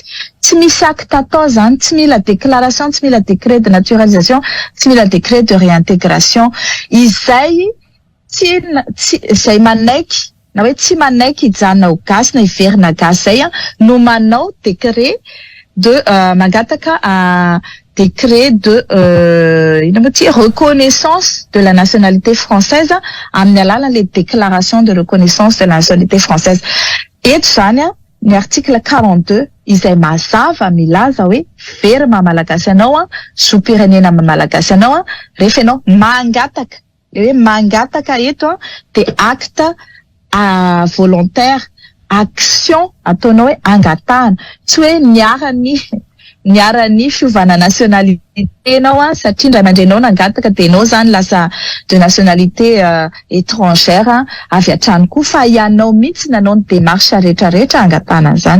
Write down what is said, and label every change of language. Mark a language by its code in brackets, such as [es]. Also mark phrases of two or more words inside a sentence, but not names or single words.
[mg] Tsy misy acte atao zany, tsy mila déclaration, tsy mila [fr] décret de naturalisation, [mg] tsy mila [fr] décret de réintégration. [mg] Izay izay manaiky na hoe tsy manaiky hijanona ho gasy na hiverina gasy zay no manao [fr] décret de [mg] mangataka [fr] décret de reconnaissance de la nationalité française [mg] amin'ny alalan'le [fr] déclaration de reconnaissance de la nationalité française. [mg] Eto zany ny article 42 izay mazava milaza hoe very maha-malagasy anao, zom-pirenena maha-malagasy anao rehefa ianao mangataka. Le hoe mangataka eto dia [fr] acte volontaire, [mg] action ataonao hoe angatahana, tsy hoe niara-ny fiovana nationalité anao satria indray aman-drenao nangataka dia ianao zany lasa [fr] de nationalité étrangère [mg] avy hatrany koa, fa ianao mihitsy nanao ny démarche rehetrarehetra angatahana zany.